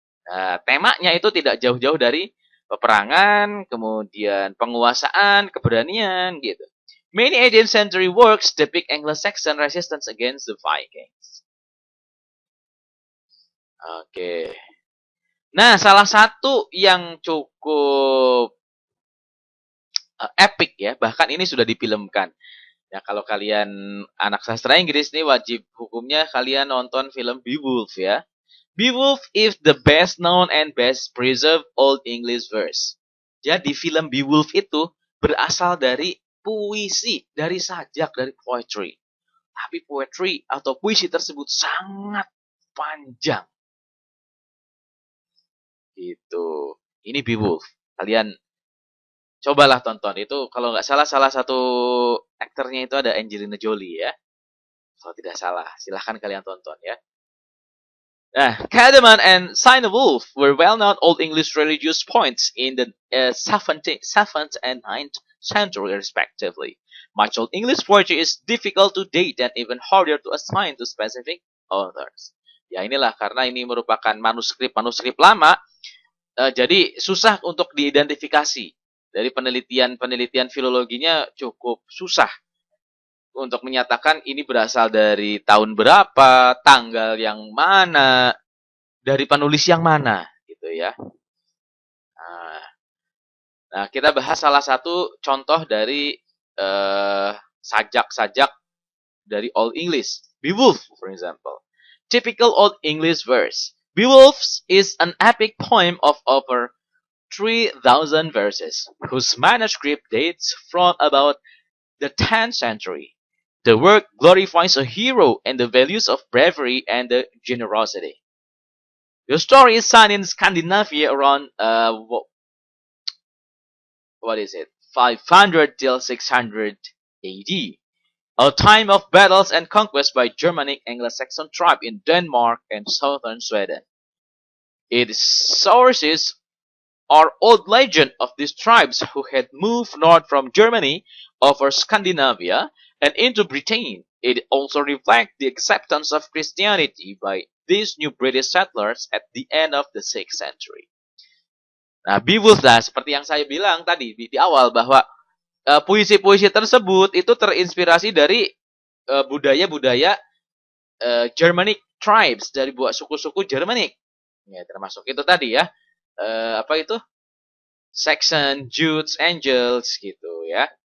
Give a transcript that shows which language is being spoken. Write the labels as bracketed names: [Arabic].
[Indonesian] Nah, temanya itu tidak jauh-jauh dari peperangan, kemudian penguasaan, keberanian gitu. [English] Many 18th century works depict Anglo-Saxon resistance against the Vikings. [Indonesian] Oke. Nah, salah satu yang cukup epic ya, bahkan ini sudah difilmkan. Ya, kalau kalian anak sastra Inggris nih wajib hukumnya kalian nonton film Beowulf ya. [English] Beowulf is the best known and best preserved Old English verse. [Indonesian] Jadi film Beowulf itu berasal dari puisi, dari sajak, dari poetry. Tapi poetry atau puisi tersebut sangat panjang. Gitu. Ini Beowulf. Kalian cobalah tonton. Itu kalau nggak salah salah satu aktornya itu ada Angelina Jolie ya. Kalau tidak salah, silahkan kalian tonton ya. [English] Cardamom and Cynewulf were well-known Old English religious poets in the 7th and 9th century respectively. Much Old English poetry is difficult to date and even harder to assign to specific authors. [Indonesian] Ya inilah karena ini merupakan manuskrip lama, jadi susah untuk diidentifikasi. Dari penelitian filologinya cukup susah untuk menyatakan ini berasal dari tahun berapa, tanggal yang mana, dari penulis yang mana, gitu ya. Nah, kita bahas salah satu contoh dari sajak-sajak dari Old English. [English] Beowulf, for example. Typical Old English verse. Beowulf is an epic poem of over 3,000 verses, whose manuscript dates from about the 10th century. The work glorifies a hero and the values of bravery and the generosity. The story is set in Scandinavia around 500 till 600 AD, a time of battles and conquest by Germanic Anglo-Saxon tribe in Denmark and southern Sweden. Its sources are old legend of these tribes who had moved north from Germany over Scandinavia and into Britain. It also reflects the acceptance of Christianity by these new British settlers at the end of the 6th century. [Indonesian] Nah, Beowulf lah, seperti yang saya bilang tadi di awal bahwa puisi-puisi tersebut itu terinspirasi dari budaya-budaya Germanic tribes, dari buat suku-suku Germanic. Ya, termasuk itu tadi ya. Apa itu? Saxon, Jutes, Angles gitu ya.